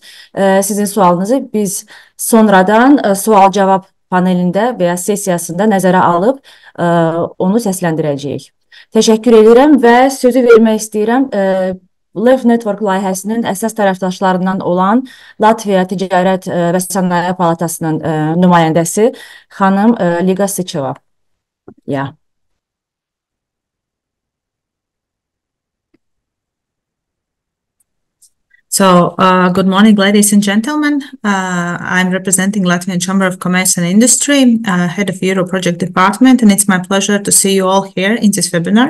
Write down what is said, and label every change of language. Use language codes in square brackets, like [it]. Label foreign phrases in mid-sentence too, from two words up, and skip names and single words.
[az] Sizin sualınızı biz sonradan sual-cavab panelində və ya sessiyasında nəzərə alıb onu səsləndirəcəyik. Təşəkkür edirəm və sözü vermək istəyirəm. LEF Network layihəsinin əsas tərəfdaşlarından olan Latviya Ticarət və Sənaye Palatasının nümayəndəsi xanım Liga Sıçeva. [en] Yeah. So, good morning, ladies and gentlemen. I'm representing Latvian Chamber of Commerce and Industry, head of Euro Project Department, and it's my pleasure to see you all here in this webinar.